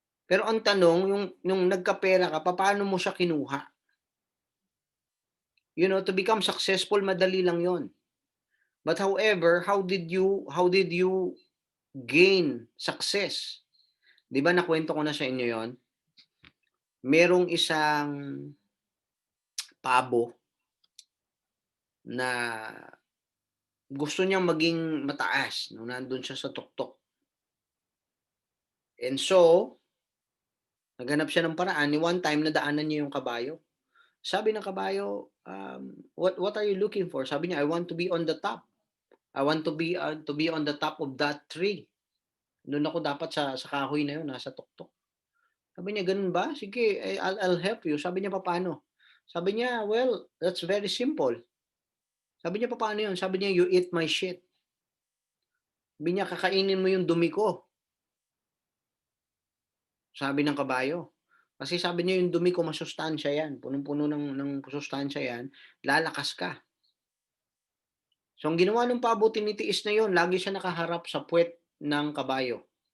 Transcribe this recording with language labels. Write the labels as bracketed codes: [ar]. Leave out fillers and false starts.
[tl] Pero ang tanong, yung nagkapera ka, paano mo siya kinuha? [en] To become successful, [tl] madali lang yon. [en] But however, how did you gain success? [tl] Di ba nakwento ko na sa inyo yon? Merong isang pabo na gusto niyang maging mataas nung nandun siya sa tuktok. And so, Naghanap siya ng paraan. Ni one time, nadaanan niya yung kabayo. Sabi ng kabayo, [en] what are you looking for? [tl] Sabi niya, [en] I want to be on the top. I want to be on the top of that tree. [tl] Doon ako dapat sa kahoy na yun, nasa tuktok. Sabi niya, ganun ba? Sige, [en] I'll help you. [tl] Sabi niya, paano? Sabi niya, [en] well, that's very simple. [tl] Sabi niya, paano yun? Sabi niya, [en] you eat my shit. [tl] Sabi niya, kakainin mo yung dumi ko. Sabi ng kabayo. Kasi sabi niya, yung dumi ko masustansya yan. Punong-puno ng sustansya yan. Lalakas ka. So, ang ginawa ng pabo, tinitiis na yon, lagi siya nakaharap sa puwet ng kabayo.